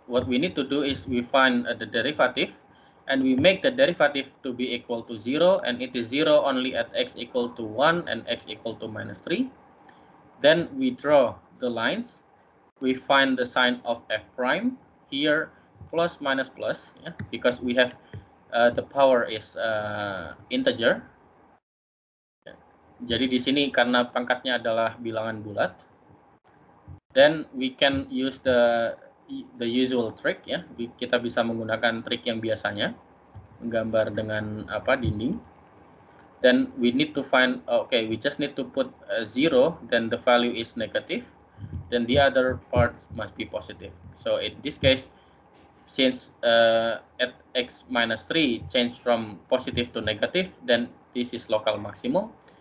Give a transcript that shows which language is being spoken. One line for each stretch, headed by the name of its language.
English: What we need to do is we find the derivative, and we make the derivative to be equal to 0, and it is 0 only at x equal to 1 and x equal to -3. Then we draw the lines. We find the sign of f prime here, plus minus plus, yeah, because we have the power is integer.
Indonesian: Jadi di sini karena pangkatnya adalah bilangan bulat,
English: then we can use the usual trick
Indonesian: ya. Kita bisa menggunakan trik yang biasanya, menggambar dengan dinding.
English: Then we need to find, okay, we just need to put 0, then the value is negative, then the other parts must be positive. So in this case, since at x minus 3 change from positive to negative, then this is local maximum.